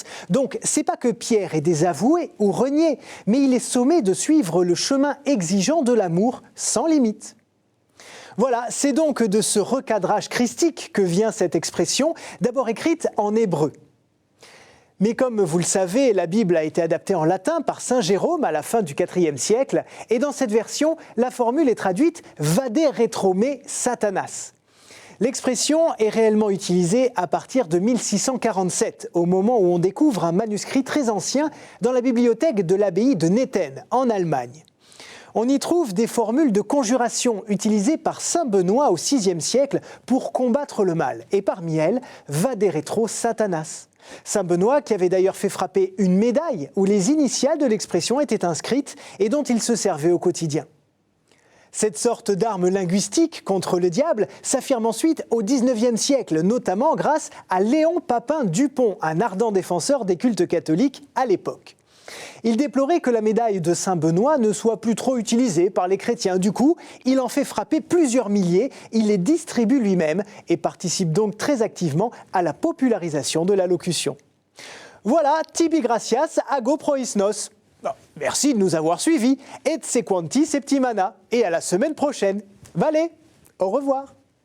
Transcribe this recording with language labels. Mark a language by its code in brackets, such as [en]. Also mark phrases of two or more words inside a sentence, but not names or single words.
[fr] Donc, c'est pas que Pierre est désavoué ou renié, mais il est sommé de suivre le chemin exigeant de l'amour sans limite. Voilà, c'est donc de ce recadrage christique que vient cette expression, d'abord écrite en hébreu. Mais comme vous le savez, la Bible a été adaptée en latin par saint Jérôme à la fin du IVe siècle, et dans cette version, la formule est traduite « [la] vade retro me Satanas ». [fr] L'expression est réellement utilisée à partir de 1647, au moment où on découvre un manuscrit très ancien dans la bibliothèque de l'abbaye de Nethen, en Allemagne. On y trouve des formules de conjuration utilisées par saint Benoît au VIe siècle pour combattre le mal, et parmi elles, [la] vade retro Satanas. [fr] Saint Benoît qui avait d'ailleurs fait frapper une médaille où les initiales de l'expression étaient inscrites et dont il se servait au quotidien. Cette sorte d'arme linguistique contre le diable s'affirme ensuite au XIXe siècle, notamment grâce à Léon Papin Dupont, un ardent défenseur des cultes catholiques à l'époque. Il déplorait que la médaille de saint Benoît ne soit plus trop utilisée par les chrétiens. Du coup, il en fait frapper plusieurs milliers, il les distribue lui-même et participe donc très activement à la popularisation de l'allocution. Voilà, [la] tibi gratias ago proisnos. [fr] Merci de nous avoir suivis, [la] et sequanti septimana, [fr] et à la semaine prochaine. Vale, au revoir.